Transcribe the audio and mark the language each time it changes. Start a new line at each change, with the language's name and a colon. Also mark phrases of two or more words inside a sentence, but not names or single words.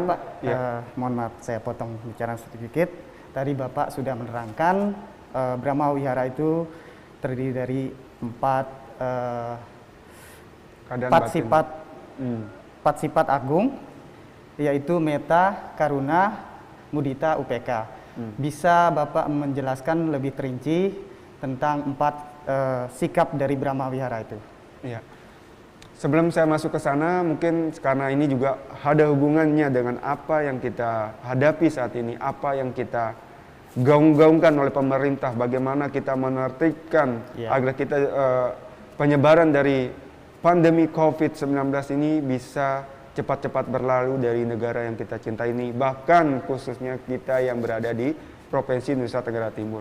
Indonesian: Mohon maaf, Pak. Mohon maaf, saya potong bicara sedikit. Tadi Bapak sudah menerangkan Brahma Wihara itu terdiri dari 4 sifat agung, yaitu
Pali: metta, karuna, mudita, upeka.
Indonesian: Bisa Bapak menjelaskan lebih terinci tentang 4 sikap dari Brahma Wihara itu? Iya. Sebelum saya masuk ke sana, mungkin karena ini juga ada hubungannya dengan apa yang kita hadapi saat ini, apa yang kita gaung-gaungkan oleh pemerintah, bagaimana kita menertibkan agar kita penyebaran dari pandemi COVID-19 ini bisa cepat-cepat berlalu dari negara yang kita cintai ini, bahkan khususnya kita yang berada di Provinsi Nusa Tenggara Timur.